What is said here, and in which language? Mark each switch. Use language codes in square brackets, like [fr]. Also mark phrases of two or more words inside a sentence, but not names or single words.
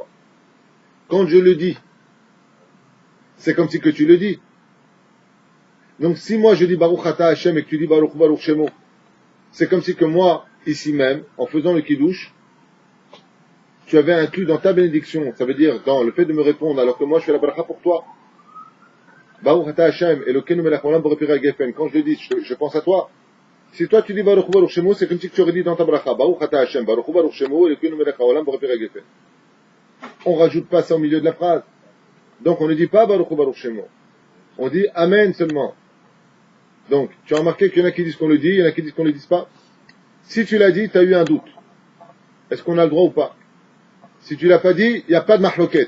[fr] Quand je le dis, c'est comme si que tu le dis. Donc si moi je dis [he] ברוך אתה השם [fr] et que tu dis [he] ברוך ברוך שמו, [fr] c'est comme si que moi, ici même, en faisant le kidouche, tu avais inclus dans ta bénédiction, ça veut dire dans le fait de me répondre, alors que moi je fais la bracha pour toi. [he] ברוך אתה השם אלוקינו מלך העולם בורא הגפן, [fr] quand je le dis, je pense à toi. Si toi tu dis [he] ברוך ברוך שמו, [fr] c'est comme si tu aurais dit dans ta bracha, [he] ברוך אתה השם ברוך ברוך שמו אלוקינו מלך העולם בורא הגפן. [fr] On rajoute pas ça au milieu de la phrase. Donc on ne dit pas [he] ברוך ברוך שמו. [fr] On dit Amen seulement. Donc, tu as remarqué qu'il y en a qui disent qu'on le dit, il y en a qui disent qu'on ne le dise pas. Si tu l'as dit, tu as eu un doute. Est-ce qu'on a le droit ou pas? Si tu l'as pas dit, il n'y a pas de mahloket.